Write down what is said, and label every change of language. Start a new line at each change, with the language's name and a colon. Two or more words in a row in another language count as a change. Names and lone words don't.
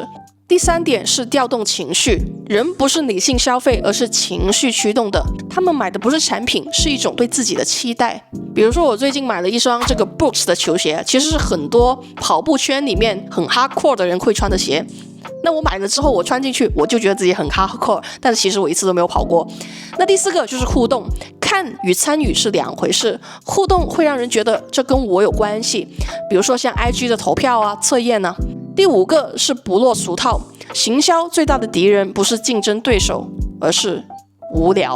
Chinese: 第3點是調動情緒，人不是理性消費，而是情緒驅動的。他們買的不是產品，是一種對自己的期待。比如說我最近買了一雙這個 Brooks 的球鞋，其實是很多跑步圈裡面很 hardcore 的人會穿的鞋。那我买了之後，我穿進去，我就覺得自己很 hardcore，但是其實我一次都沒有跑過。那第4個就是互動，看與參與是2回事。互動會讓人覺得這跟我有關係，比如說像 IG 的投票啊、測驗啊。第5個是不落俗套，行銷最大的敵人不是競爭對手，而是無聊。